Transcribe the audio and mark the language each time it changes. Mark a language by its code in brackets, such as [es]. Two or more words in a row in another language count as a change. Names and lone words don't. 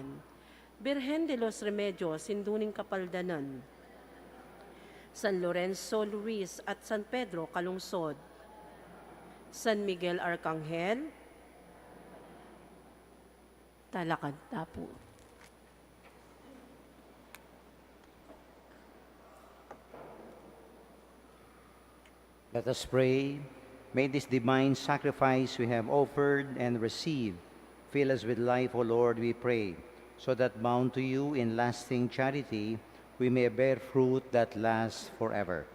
[pam] Birhen de los Remedios, sinduning kapaldanan. San Lorenzo Luis at San Pedro Kalungsod. San Miguel Arcangel, Talakad Tapo. [en] Let us pray. May this divine sacrifice we have offered and received fill us with life, O Lord, we pray, so that bound to you in lasting charity, we may bear fruit that lasts forever.